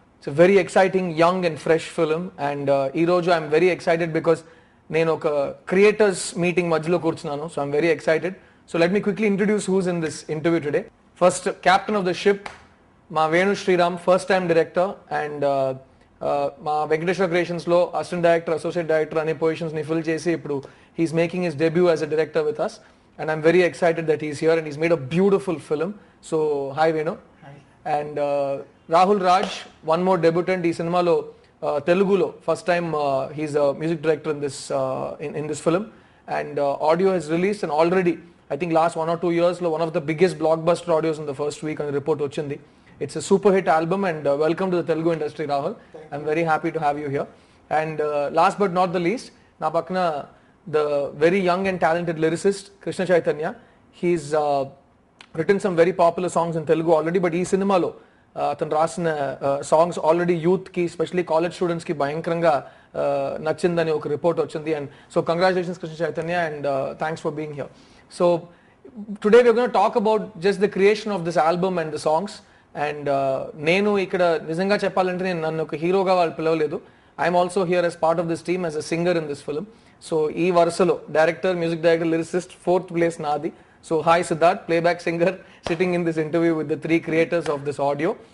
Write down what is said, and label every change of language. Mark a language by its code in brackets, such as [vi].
[en] It's a very exciting, young and fresh film, and ee roju I'm very excited because [te] nenu oka creators meeting madhyalo kurchunnanu, [en] so I'm very excited. So let me quickly introduce who's in this interview today. First, captain of the ship, ma Venu Sriram, first time director, and [te] మా Venkateswara creations లో assistant director, associate director అనే positions ని fill చేసి ఇప్పుడు [en] He's making his debut as a director with us, and I'm very excited that he's here and he's made a beautiful film. So hi Venu. And Rahul Raj, one more debutant [te] ఈ సినిమాలో, తెలుగులో [en] First time he's music director in this film, and audio he's released and already I think last 1 or 2 years lo one of the biggest blockbuster audios in the first week on the report ochindi. It's a super hit album, and welcome to the Telugu industry, Rahul. I'm very happy to have you here. And last but not the least, [te] na pakkana [en] the very young and talented lyricist Krishna Chaitanya. He's written some very popular songs in Telugu already, but [te] ee cinema lo atanu rasina [en] songs already youth ki, especially college students ki [te] bhayankaranga nachindani oka report ochindi. [en] And so congratulations Krishna Chaitanya, and thanks for being here. So today we're going to talk about just the creation of this album and the songs, and [te] నేను ఇక్కడ నిజంగా చెప్పాలంటే నేను నన్ను ఒక హీరోగా వాళ్ళు పిలవలేదు. [en] I'm also here as part of this team as a singer in this film. [te] So ఈ వరుసలో director, music director, lyricist, 4th place నాది. [en] So hi Siddharth, playback singer, sitting in this interview with the 3 creators of this audio.